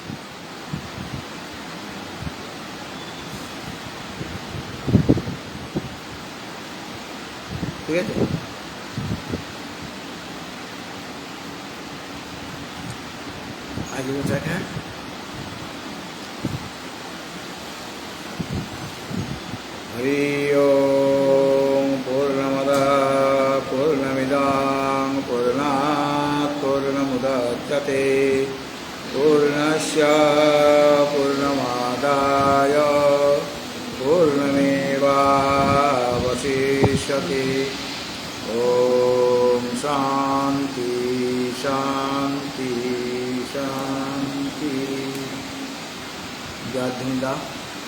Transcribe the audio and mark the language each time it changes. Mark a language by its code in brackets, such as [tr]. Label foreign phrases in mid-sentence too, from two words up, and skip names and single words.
[bn] ঠিক আছে। আজ দেখা [sa] হরি ওম পূর্ণমদঃ পূর্ণমিদং পূর্ণাৎ পূর্ণমুদচ্যতে পূর্ণস্য পূর্ণমাদায় পূর্ণমেবাবশিষ্যতে। ওম শান্তি শান্তি শান্তি। [bn] জয় ধন্যবাদ।